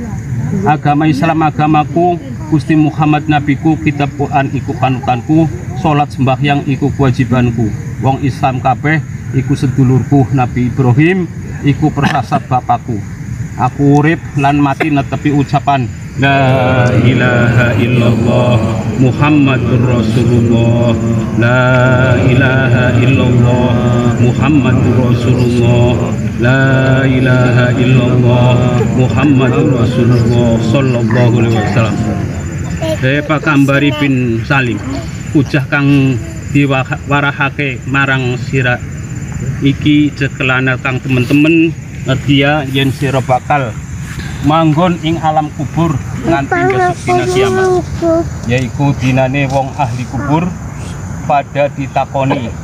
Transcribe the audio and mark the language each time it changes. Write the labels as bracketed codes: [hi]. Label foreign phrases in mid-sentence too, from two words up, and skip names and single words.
[jv] Agama Islam agamaku, Gusti Muhammad nabiku, kitab Quran iku panutanku, salat sembahyang iku kewajibanku. Wong Islam kabeh iku sedulurku, Nabi Ibrahim iku persasat bapakku. Aku urip lan mati netepi ucapan [ar] لا إله إلا الله محمد رسول الله. لا إله إلا الله محمد رسول الله. لا إله إلا الله محمد رسول الله صلى الله عليه وسلم. [jv] Pak Kambari bin Salim, ujah kang diwarahake marang sira iki cekelana kang temen-temen ngertia yen sira bakal manggon ing alam kubur nganti besok dina kiamat, yaiku dinane wong ahli kubur pada ditakoni